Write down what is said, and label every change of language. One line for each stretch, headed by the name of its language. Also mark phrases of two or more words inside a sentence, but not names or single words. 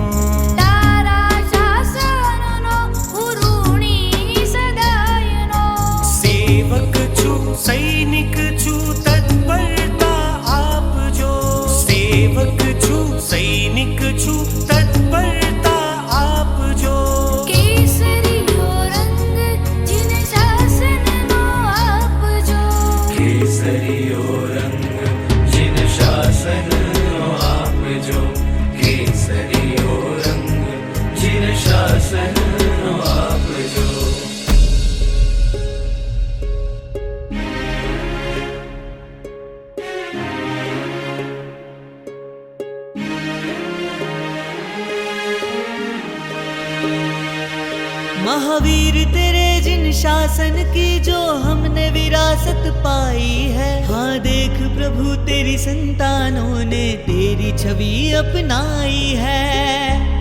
Gujarati: તારા શાસનનો ઉરુણી સદાયનો, સેવક છું સૈનિક છું તત્પરતા આપ જો, સેવક છું સૈનિક છું તત્પરતા આપ જો, કેસરિયો રંગ જિન શાસનનો આપ જો, કેસરિયો રંગ શાસનો આપ જો, કેસરિયો રંગ જિન શાસનો આપ જો।
Hindi: महावीर तेरे जिन शासन की जो हमने विरासत पाई है, हाँ देख प्रभु तेरी संतानों ने तेरी छवि अपनाई है।